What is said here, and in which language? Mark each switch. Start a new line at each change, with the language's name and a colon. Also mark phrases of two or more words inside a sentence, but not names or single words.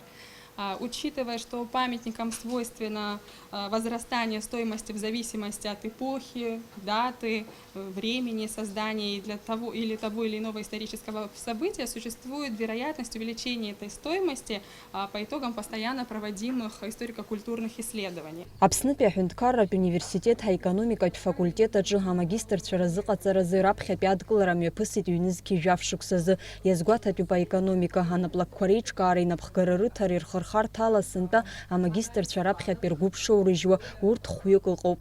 Russian: Учитывая, что памятникам свойственно возрастание стоимости в зависимости от эпохи, даты, времени создания и для того или иного исторического события, существует вероятность увеличения этой стоимости по итогам постоянно проводимых историко-культурных исследований.
Abkhazian: Аԥснытәи аҳәынҭқарратә университет аекономикатә факультет аҿы амагистрцәа разыҟаҵаразы раԥхьатәи адкылара мҩаԥысит ҩ-нызқьи жәаф-шықәсазы. Иазгәаҭатәуп аекономика, анаплакқәа реиҿкаареи, напхгара рыҭареи рхырхарҭала сынтәа амагистрцәа раԥхьатәи ргәы ԥшоурыжьуа урҭ хәҩык ыҟоуп.